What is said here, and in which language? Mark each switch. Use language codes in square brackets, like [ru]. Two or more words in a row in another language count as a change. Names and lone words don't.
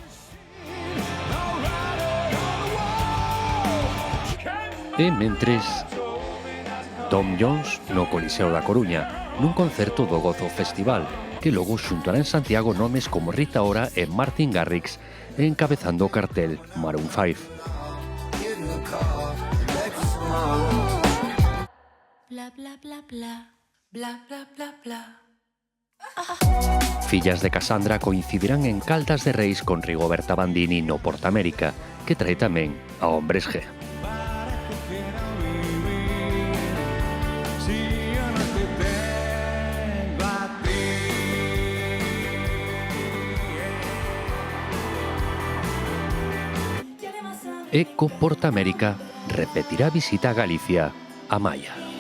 [gl] E mentres, Tom Jones no Coliseo da Coruña, nun concerto do Gozo Festival, que logo xuntará en Santiago nomes como Rita Ora e Martin Garrix, encabezando o cartel Maroon 5. Bla bla bla bla, bla bla bla bla. Fillas de Cassandra coincidirán en Caldas de Reis con Rigoberta Bandini no Portamérica, que trae tamén a Hombres G. E co Portamérica repetirá visita a Galicia a Maia.